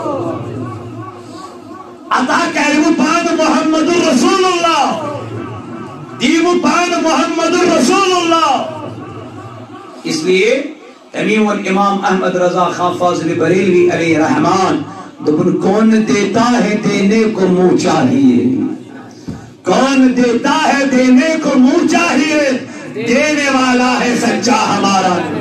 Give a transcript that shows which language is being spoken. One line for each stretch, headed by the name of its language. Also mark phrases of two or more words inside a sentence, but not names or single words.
Kashmiri: عطا کریو پان
Urdu: محمد رسول اللہ
Kashmiri: دیو پان
Urdu: محمد رسول اللہ اس لیے امیم الامام احمد رضا خان فاضل بریلوی علیہ رحمان دبن کون دیتا ہے دینے کو منہ چاہیے کون دیتا ہے دینے کو منہ چاہیے دینے والا ہے سچا ہمارا